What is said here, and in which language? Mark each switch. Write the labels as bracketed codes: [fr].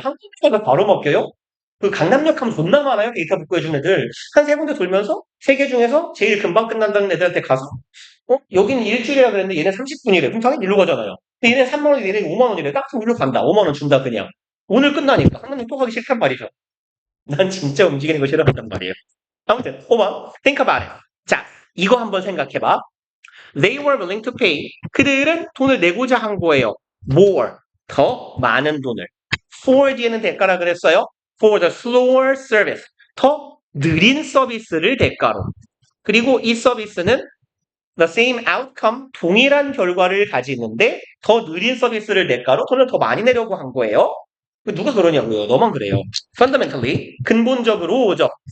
[ko] 한 군데가 바로 먹혀요? 그 강남역 하면 존나 많아요. 데이터 복구해준 애들. 한 세 군데 돌면서 세 개 중에서 제일 금방 끝난다는 애들한테 가서 여기는 일주일이라 그랬는데 얘네 30분이래. 그럼 당연히 일로 가잖아요. 근데 얘네 3만 원이 얘네 5만 원이래. 딱 일로 간다. 5만 원 준다 그냥. 오늘 끝나니까. 강남역 또 가기 싫단 말이죠. 난 진짜 움직이는 거 싫어한단 말이에요. 아무튼, 오만, [en] think about it. [ko] 자, 이거 한번 생각해봐. [en] They were willing to pay. [ko] 그들은 돈을 내고자 한 거예요. More, 더 많은 돈을. For 뒤에는 대가라 그랬어요. [en] For the slower service. [ko] 더 느린 서비스를 대가로. 그리고 이 서비스는 [en] the same outcome, [ko] 동일한 결과를 가지는데 더 느린 서비스를 대가로 돈을 더 많이 내려고 한 거예요. 누가 그러냐고요? 너만 그래요. Fundamentally, 근본적으로죠.